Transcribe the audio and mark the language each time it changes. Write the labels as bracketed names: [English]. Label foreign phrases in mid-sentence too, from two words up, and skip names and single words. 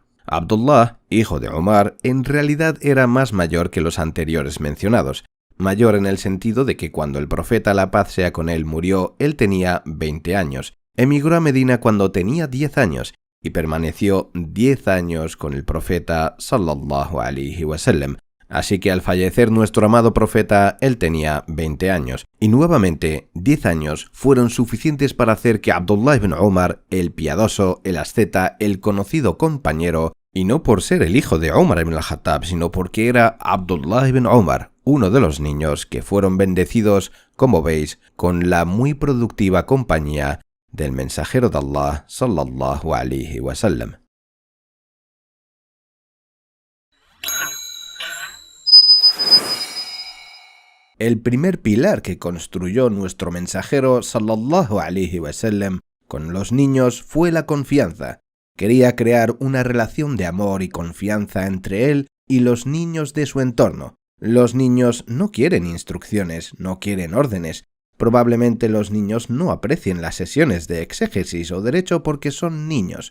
[Spanish] Abdullah, hijo de Umar, en realidad era más mayor que los anteriores mencionados. Mayor en el sentido de que cuando el profeta, la paz sea con él, murió, él tenía 20 años. Emigró a Medina cuando tenía 10 años y permaneció 10 años con el profeta [Arabic] صلى الله عليه وسلم. [Spanish] Así que al fallecer nuestro amado profeta, él tenía 20 años. Y nuevamente, 10 años fueron suficientes para hacer que Abdullah ibn Umar, el piadoso, el asceta, el conocido compañero, y no por ser el hijo de Umar ibn al-Khattab, sino porque era Abdullah ibn Umar, uno de los niños que fueron bendecidos, como veis, con la muy productiva compañía del mensajero de Allah, [Arabic] صلى الله عليه وسلم. [Spanish] El primer pilar que construyó nuestro mensajero, [Arabic] صلى الله عليه وسلم, [Spanish] con los niños fue la confianza. Quería crear una relación de amor y confianza entre él y los niños de su entorno. Los niños no quieren instrucciones, no quieren órdenes. Probablemente los niños no aprecien las sesiones de exégesis o derecho porque son niños.